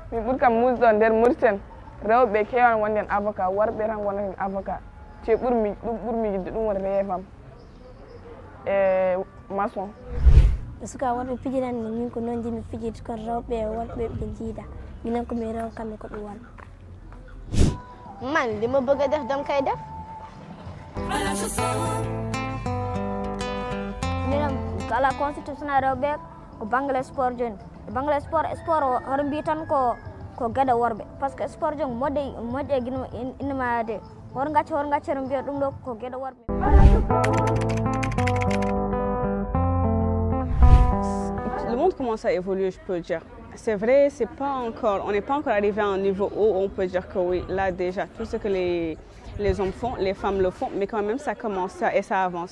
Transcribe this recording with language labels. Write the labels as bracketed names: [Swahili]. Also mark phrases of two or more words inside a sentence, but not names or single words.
[Fula] kam musɗo nder Mauritanie rewɓe kewan wonden avocat worɓe tan wonen avocat te ɓurmi yidde ɗum woni reefam e maçon. suka worɓe pijirani min ko noon jimi fijirde kono rewɓe e worɓe ɓe jiida minen ko mi rew kamɓe ko ɗum wona. [Wolof] man li ma bëgg a def dam koy def. [Fula] minen kala constitutionnel rewɓe ko banggal sport joni banggal sport hoto mbi tan ko gueɗe worɓe [French] par ce que [Fula] sport joni moƴƴe e guino innemayade hoto gaccere mbiya ɗum ɗo ko gueɗe worɓe. [French] Le monde commence à évoluer, je peux dire. C'est vrai, on n'est pas encore arrivé à un niveau où on peut dire que oui, là déjà, tout ce que les hommes font, les femmes le font, mais quand même ça commence et ça avance.